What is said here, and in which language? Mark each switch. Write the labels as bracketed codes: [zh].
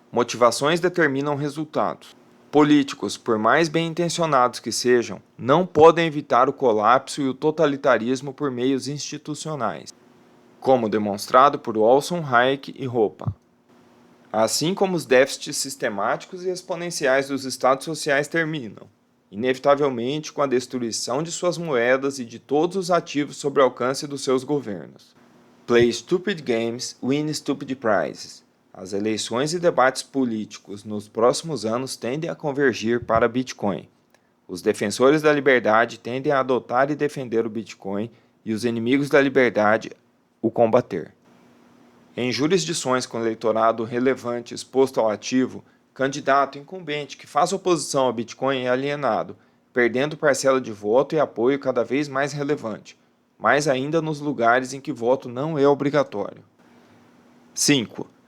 [pt] Motivações determinam resultados. Políticos, por mais bem intencionados que sejam, não podem evitar o colapso e o totalitarismo por meios institucionais, como demonstrado por Olson, Hayek e Hoppe. Assim como os déficits sistemáticos e exponenciais dos estados sociais terminam, inevitavelmente, com a destruição de suas moedas e de todos os ativos sob o alcance dos seus governos. [en] Play stupid games, win stupid prizes. [pt] As eleições e debates políticos nos próximos anos tendem a convergir para Bitcoin. Os defensores da liberdade tendem a adotar e defender o Bitcoin e os inimigos da liberdade o combater. Em jurisdições com eleitorado relevante exposto ao ativo, candidato incumbente que faz oposição ao Bitcoin é alienado, perdendo parcela de voto e apoio cada vez mais relevante, mais ainda nos lugares em que voto não é obrigatório. 5.